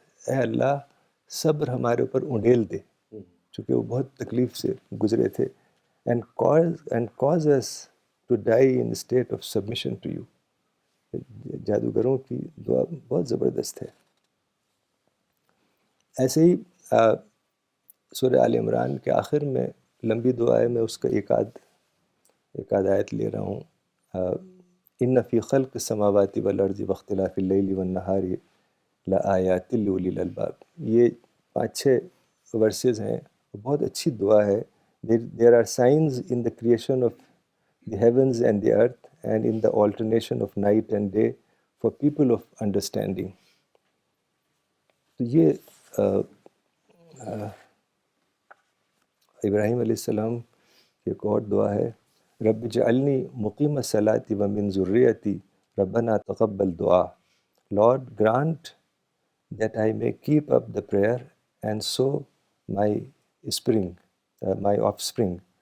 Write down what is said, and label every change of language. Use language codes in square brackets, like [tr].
[ur] اے اللہ صبر ہمارے اوپر انڈیل دے، چونکہ وہ بہت تکلیف سے گزرے تھے. [en] and cause us to die in a state of submission to you. [ur] جادوگروں کی دعا بہت زبردست ہے. ایسے ہی سورہ آل عمران کے آخر میں لمبی دعا ہے، میں اس کا ایک آدھ آیت لے رہا ہوں. [ar] ان فی خلق السماوات والارض واختلاف اللیل والنہار لآیات لأولی الالباب. [ur] یہ 5-6 ورسز ہیں، بہت اچھی دعا ہے. [en] There are signs in the creation of the heavens and the earth and in the alternation of night and day for people of understanding. [ur] تو یہ ابراہیم علیہ السلام کی ایک اور دعا ہے، [ar] رب اجعلنی مقیم الصلاۃ ومن ذریتی ربنا تقبل دعا. [en] Lord, grant that I may keep up the prayer and so my offspring.